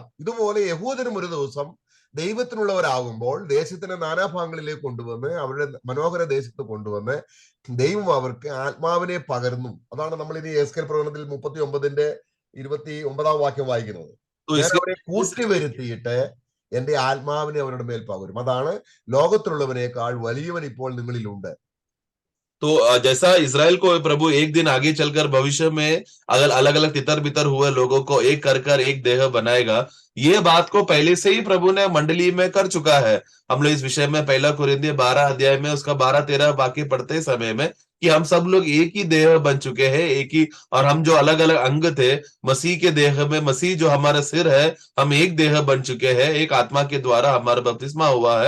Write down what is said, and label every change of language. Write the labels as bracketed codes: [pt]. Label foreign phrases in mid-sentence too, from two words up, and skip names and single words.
[ml] ഇതുപോലെ യഹൂദനും ഒരു ദിവസം ദൈവത്തിനുള്ളവരാകുമ്പോൾ ദേശത്തിന്റെ നാനാഭാഗങ്ങളിലേക്ക് കൊണ്ടുവന്ന് അവരുടെ മനോഹര ദേശത്ത് കൊണ്ടുവന്ന് ദൈവം അവർക്ക് ആത്മാവിനെ പകർന്നു. അതാണ് നമ്മൾ ഇനി എസ്കേൽ പ്രവചനത്തിൽ 39-ന്റെ 29-ാം വാക്യം വായിക്കുന്നത്. ഞാൻ അവരെ കൂട്ടിവരുത്തിയിട്ട് എന്റെ ആത്മാവിനെ അവരുടെ മേൽ പകരും. അതാണ് ലോകത്തിലുള്ളവനേക്കാൾ വലിയവൻ ഇപ്പോൾ നിങ്ങളിലുണ്ട്. [hi] तो जैसा इजराइल को प्रभु एक दिन आगे चलकर भविष्य में अगर अलग अलग तितर बितर हुए लोगों को एक कर एक देह बनाएगा, ये बात को पहले से ही प्रभु ने मंडली में कर चुका है. हम लोग इस विषय में 1 कोरिन्थियर 12 अध्याय में उसका 12-13 वाक्य पढ़ते समय में कि हम सब लोग एक ही देह बन चुके हैं, एक ही, और हम जो अलग अलग अंग थे मसीह के देह में, मसीह जो हमारा सिर है, हम एक देह बन चुके हैं, एक आत्मा के द्वारा हमारा बपतिस्मा हुआ है.